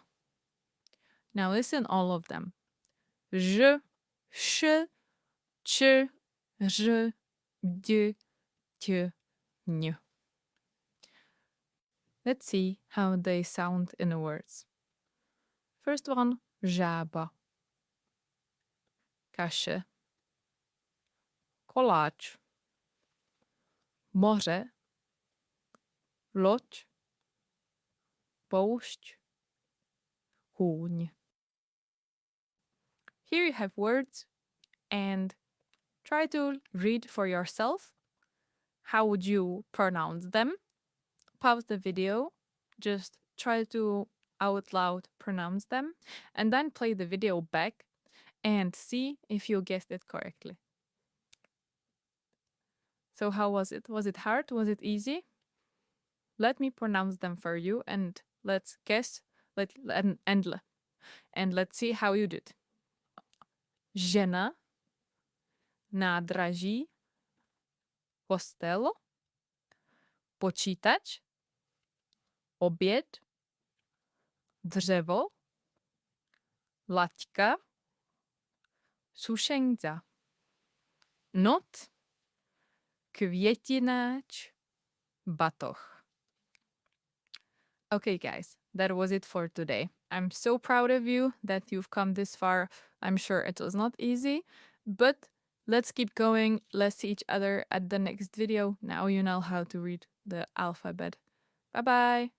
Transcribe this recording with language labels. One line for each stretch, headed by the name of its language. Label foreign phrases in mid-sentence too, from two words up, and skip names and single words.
English: Now listen all of them. J, sh, ch, j, d, t, Ñ. Let's see how they sound in the words. First one,
Czech: žába, kaše, koláč, moře, loď, poušť, hůň.
English: Here you have words and try to read for yourself. How would you pronounce them? Pause the video, just try to out loud pronounce them, and then play the video back and see if you guessed it correctly. So how was it? Was it hard? Was it easy? Let me pronounce them for you and let's guess and let's see how you did.
Czech: Žena, nádraží, kostel, počítač, oběd, dřevo, laťka, sušenka, noc, květináč, batoh.
English: Okay, guys, that was it for today. I'm so proud of you that you've come this far. I'm sure it was not easy, but let's keep going. Let's see each other at the next video. Now you know how to read the alphabet.